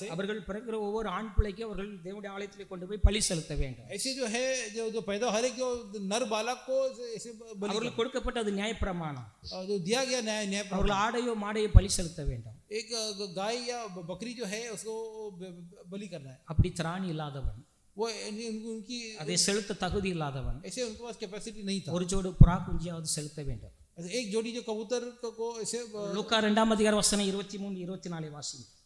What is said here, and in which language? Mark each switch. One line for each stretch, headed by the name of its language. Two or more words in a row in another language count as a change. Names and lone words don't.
Tamil: அவர்கள் பிறக்கிற ஒவ்வொரு ஆண் பிள்ளைக்கும் அவர்கள் தேவனுடைய ஆலயத்திலே கொண்டு போய் பலி செலுத்த வேண்டும்.
Hindi: ऐसे जो है जो पैदा हर एक जो नर बालक को ऐसे बलि
Tamil: அவர்களுக்கு கொடுக்கப்பட்டது நியாயப்பிரமாணம்.
Hindi: जो दिया गया न्याय प्रमाण,
Tamil: அவர்கள் ஆடையோ மாடையோ பலி செலுத்த வேண்டும்.
Hindi: एक गाय या बकरी जो है उसको बलि करना है।
Tamil: அப்படி திராணி இல்லாதவன்,
Hindi: वो उनकी
Tamil: அதை செலுத்த தகுதி இல்லாதவன்
Hindi: ऐसे उनके पास कैपेसिटी नहीं था।
Tamil: ஒரு ஜோடு புறா குஞ்சியாவது செலுத்த வேண்டும்.
Hindi: ऐसे एक जोड़ी जो कबूतर को ऐसे
Tamil: லூக்கா 2 அதிகாரம் வசனம் 23 24 வாசிங்க.